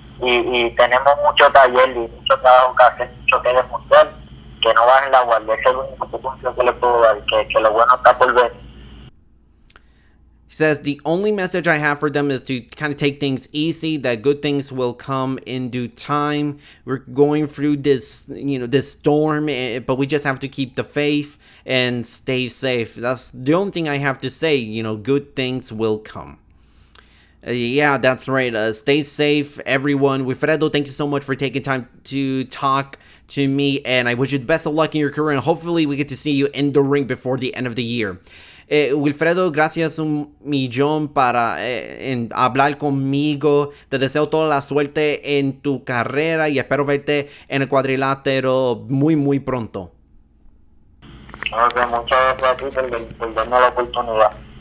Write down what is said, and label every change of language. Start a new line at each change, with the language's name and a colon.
Spanish: Y tenemos mucho taller y mucho trabajo que hacer, mucho que demostrar, que no bajen la guardia. Ese es el único consejo que le puedo dar, que lo bueno está por ver.
English: He says, the only message I have for them is to kind of take things easy, that good things will come in due time. We're going through this, this storm, but we just have to keep the faith and stay safe. That's the only thing I have to say, good things will come. Yeah, that's right. Stay safe, everyone. Wilfredo, thank you so much for taking time to talk to me, and I wish you the best of luck in your career, and hopefully we get to see you in the ring before the end of the year.
Spanish: Wilfredo, gracias un millón para hablar conmigo. Te deseo toda la suerte en tu carrera y espero verte en el cuadrilátero muy, muy pronto. Muchas gracias por darme la oportunidad.